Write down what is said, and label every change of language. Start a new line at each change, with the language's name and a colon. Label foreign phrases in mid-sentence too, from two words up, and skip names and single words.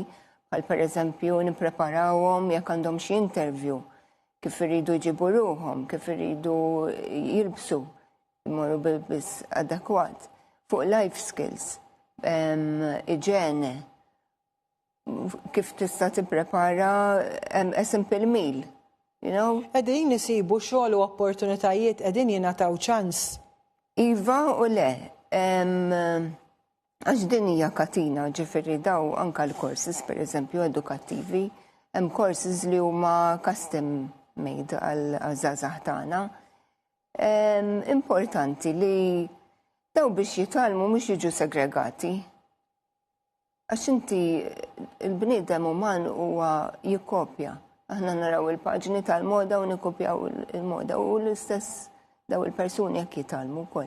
Maltese: Għal pereżempju nippreparawhom jekk għandhom xi interview, kif iridu jġibu ruhom, kif iridu jilbsu, jmorru bil-biss adekwat, fuq
English: life skills,
Maltese: iġene, kif tista' tipprepara
English: a simple meal, you know?
Maltese: Qegħdin isibu xogħol u opportunitajiet qegħdin jingħataw ċans. Iva u le. Għax din hija katina, ġifieri daw anke l-courses pereżempju edukattivi, hemm courses li huma
English: custom made
Maltese: għal żgħażagħ tagħna. Importanti li daw biex jitalmu mhux jiġu segregati. Għax inti il-bniedem uman huwa jikkopja. Aħna naraw il-paġni tal-moda u nikkopjaw il-moda u l-istess daw il-persuni jekk jitalmu wkoll.